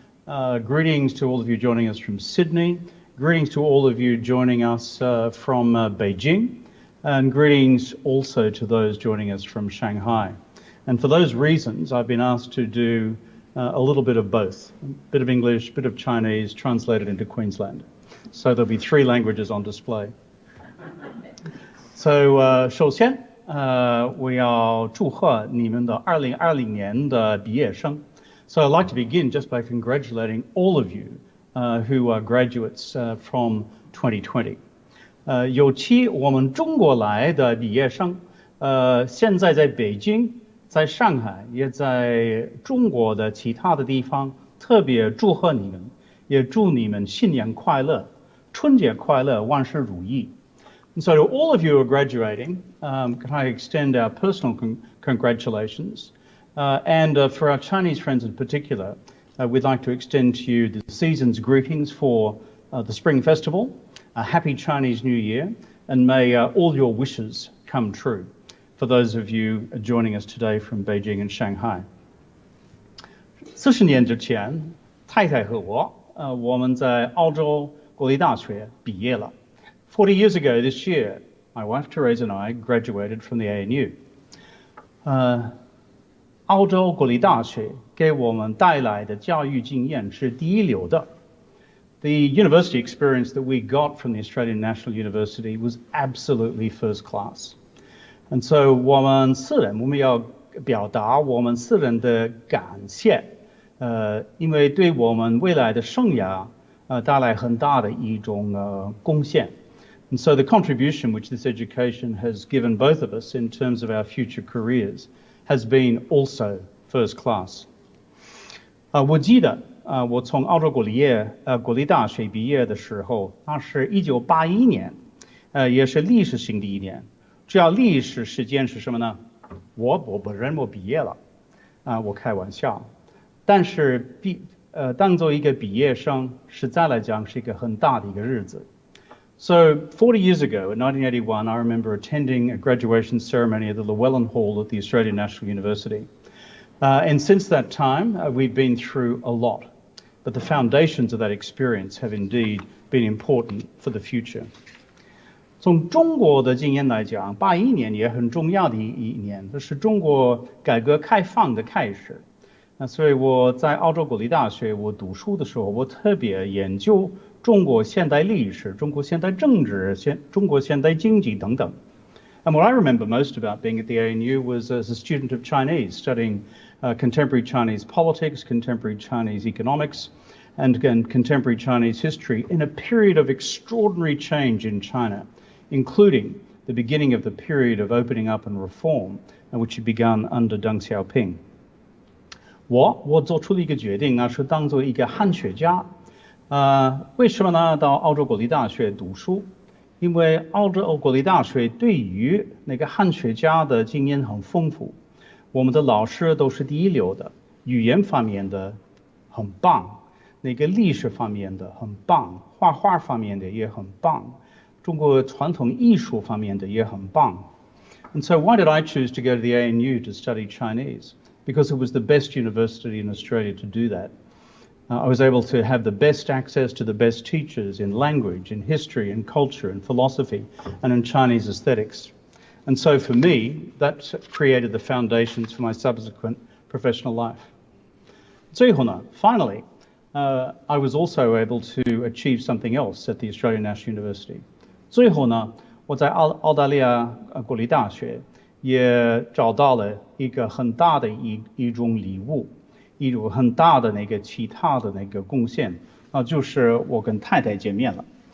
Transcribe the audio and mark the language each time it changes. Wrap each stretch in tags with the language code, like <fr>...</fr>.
<en>Greetings to all of you joining us from Sydney. Greetings to all of you joining us from Beijing. And greetings also to those joining us from Shanghai. And for those reasons, I've been asked to do a little bit of both. A bit of English, a bit of Chinese, translated into Queensland. So there'll be 3 languages on display.</en> <zh>So, 首先 我要祝贺你们的2020年的毕业生.</zh> <en>So I'd like to begin just by congratulating all of you who are graduates from 2020.</en> <zh>尤其我们中国来的毕业生现在在北京，在上海，也在中国的其他的地方，特别祝贺你们，也祝你们新年快乐，春节快乐，万事如意.</zh> <en>And so to all of you who are graduating, can I extend our personal congratulations? And for our Chinese friends in particular, we'd like to extend to you the season's greetings for the Spring Festival, a happy Chinese New Year, and may all your wishes come true for those of you joining us today from Beijing and Shanghai.</en> <zh>40年之前，太太和我们在澳洲国立大学毕业了。</zh> <en>40 years ago this year, my wife Therese and I graduated from the ANU.</en> <zh>澳洲国立大学给我们带来的教育经验是第一流的。</zh> <en>The university experience that we got from the Australian National University was absolutely first class.</en> <zh>And so 我们要表达我们私人的感谢，因为对我们未来的生涯带来很大的一种贡献。</zh> <en>And so the contribution which this education has given both of us in terms of our future careers has been also first class.</en> <zh>我记得我从澳洲国立大学毕业的时候，那是1981年，也是历史性的一年。主要历史事件是什么呢？我本人我毕业了，我开玩笑，但是当做一个毕业生，实在来讲是一个很大的一个日子。</zh> <en>So 40 years ago, in 1981, I remember attending a graduation ceremony at the Llewellyn Hall at the Australian National University. And since that time, we've been through a lot. But the foundations of that experience have indeed been important for the future.</en> <zh>从中国的经验来讲，81年也很重要的一年，这是中国改革开放的开始。所以我在澳洲国立大学我读书的时候，我特别研究中国现代历史、中国现代政治、中国现代经济等等。</zh> <en>And what I remember most about being at the ANU was as a student of Chinese, studying contemporary Chinese politics, contemporary Chinese economics, and again, contemporary Chinese history in a period of extraordinary change in China, including the beginning of the period of opening up and reform, which had begun under Deng Xiaoping.</en> <zh>我做出了一个决定，那是当做一个汉学家。为什么呢？到澳洲国立大学读书，因为澳洲国立大学对于那个汉学家的经验很丰富，我们的老师都是第一流的，语言方面的很棒，那个历史方面的很棒，画画方面的也很棒，中国传统艺术方面的也很棒。</zh> <en>And so why did I choose to go to the ANU to study Chinese? Because it was the best university in Australia to do that. I was able to have the best access to the best teachers in language, in history, in culture, in philosophy, and in Chinese aesthetics. And so for me, that created the foundations for my subsequent professional life.</en> <zh>最后呢,</zh> <en>finally, I was also able to achieve something else at the Australian National University.</en> <zh>最后呢, 我在澳大利亚国立大学也找到了一个很大的一种礼物，一种很大的那个其他的那个贡献，那就是我跟太太见面了。</zh>